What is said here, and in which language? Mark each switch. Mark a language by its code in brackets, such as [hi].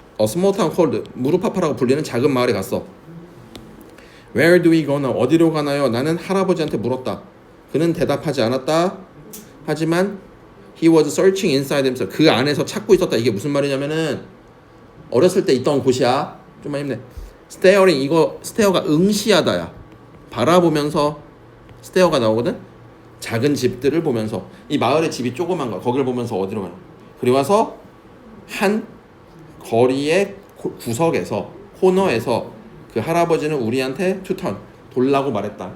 [en] small town called [ko] 무르파파라고 불리는 작은 마을에 갔어. [en] Where do we go now? [ko] 어디로 가나요? 나는 할아버지한테 물었다. 그는 대답하지 않았다. 하지만 [en] he was searching inside himself. [ko] 그 안에서 찾고 있었다. 이게 무슨 말이냐면은 어렸을 때 있던 곳이야. 좀만 힘내. staring 이거 스테어가 응시하다야. 바라보면서 스테어가 나오거든. 작은 집들을 보면서 이 마을의 집이 조그만 거. 거기를 보면서 어디로 가나. 그리고 와서 한 거리의 구석에서 코너에서 그 할아버지는 우리한테 to turn 돌라고 말했다.